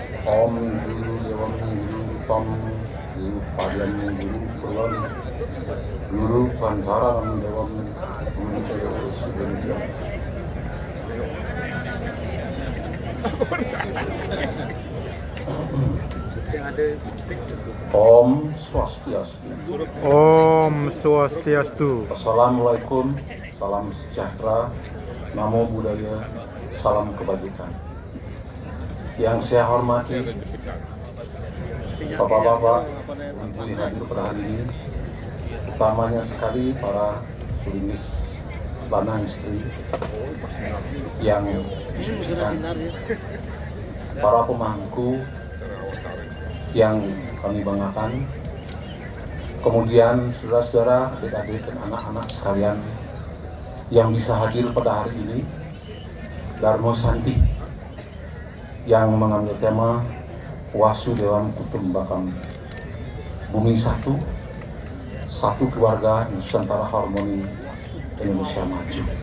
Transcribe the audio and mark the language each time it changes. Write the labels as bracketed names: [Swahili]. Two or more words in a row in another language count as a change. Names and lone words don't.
[Indonesian] Om Guru Dewan Guru Pam Guru Padian Guru Kulon Guru Pantaran Dewan Guru Dewan Subenja. Om Swastiastu. Om Swastiastu. Assalamualaikum, salam sejahtera, namo buddhaya, salam kebajikan. Yang saya hormati Bapak-bapak, Ibu yang hadir pada hari ini, utamanya sekali para sulinggih lanang istri yang disucikan, para pemangku yang kami banggakan, kemudian saudara-saudara, adik-adik dan anak-anak sekalian yang bisa hadir pada hari ini, Dharma Santi yang mengambil tema Wasudewam Kutumbakam, Bumi Satu, Satu Keluarga Nusantara Harmoni Indonesia Maju.